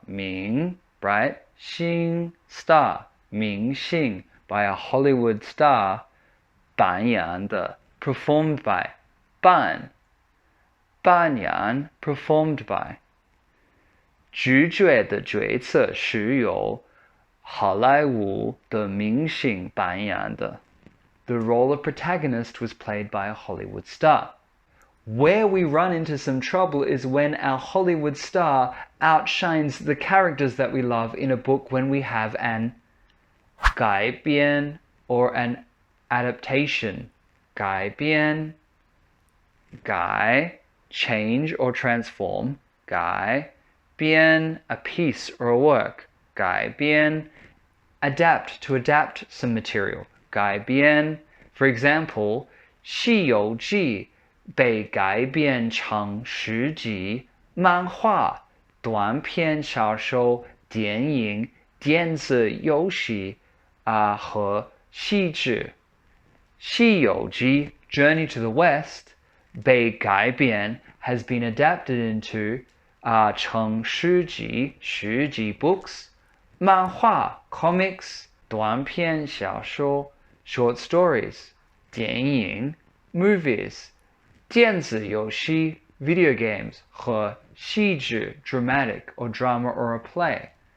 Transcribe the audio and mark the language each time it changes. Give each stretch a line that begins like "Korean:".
English: 明 bright 星 star. 明星 by a Hollywood star.
Chinese: 扮演的
English: performed by. 扮演 performed by.
Chinese: 主角的角色是由好莱坞的明星扮演的.
English: The role of protagonist was played by a Hollywood star. Where we run into some trouble is when our Hollywood star outshines the characters that we love in a book when we have an 改编 or an adaptation. 改编 改 change or transform. 改编 a piece or a work. 改编 adapt, to adapt some material.
Chinese: 改编 for example, 西游记被改编成书籍、漫画、短篇小说、电影、电子游戏和戏剧。
English: 西游记 Journey to the West
Chinese: 被改编
English: has been adapted into
Chinese: 成书籍
English: books, 漫画 comics, 短篇小说 short stories, 电影 movies,
Chinese: 电子游戏
English: video games
Chinese: 和戏剧
English: dramatic or drama or a play.